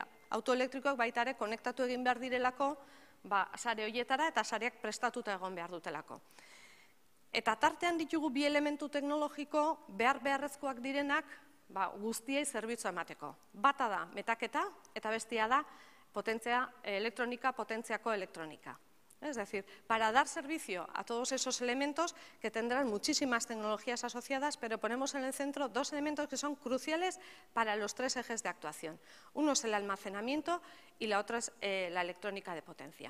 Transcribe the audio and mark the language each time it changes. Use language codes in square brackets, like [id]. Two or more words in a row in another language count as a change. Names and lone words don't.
[eu] Autoelektrikoak baita ere konektatu egin behar direlako sare horietara eta sareak prestatuta egon behar dutelako. Eta tartean ditugu 2 elementu teknologiko beharrezkoak direnak guztiei zerbitzu emateko. Bata da metaketa eta bestia da electrónica, potentziako electrónica. [es] Es decir, para dar servicio a todos esos elementos que tendrán muchísimas tecnologías asociadas, pero ponemos en el centro 2 elementos que son cruciales para los 3 ejes de actuación. Uno es el almacenamiento y la otra es la electrónica de potencia.